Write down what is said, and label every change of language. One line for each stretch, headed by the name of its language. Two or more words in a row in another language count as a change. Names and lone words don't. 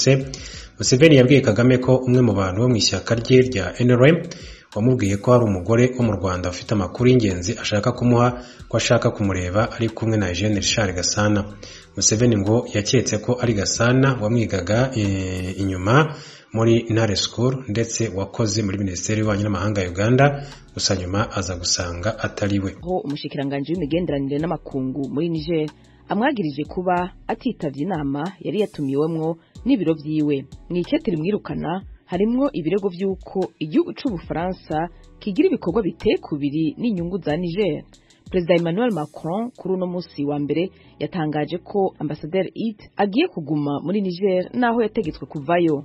Kinyarwanda: Museveni yabwiye Kagame ko umwe mu bantu bo mu ishyaka rye rya NRM wamubwiye ko hari umugore wo mu Rwanda ufite amakuru y'ingenzi ashaka kumuha, ko ashaka kumureba ari kumwe na Eugene Richard Gasana. Museveni ngo yaketse ko ari Gasana wamwigaga inyuma muri Ntare School ndetse wakoze muri Minisiteri y'Ububanyi n'Amahanga ya Uganda, gusa nyuma aza gusanga atari we.
Rundi: Umushikiranganje w'imigenderanire n'amakungu muri Niger amwagirije kuba atitavye inama yari yatumiwemwo n'ibiro vyiwe. Mw'ikete rimwirukana harimwo ibirego vy'uko igihugu c'Ubufaransa kigira ibikorwa bitekubiri n'inyungu za Niger. Perezida Emmanuel Macron kuri uno musi wa mbere yatangaje ko Ambassadeur It agiye kuguma muri Niger naho yategetswe kuvayo.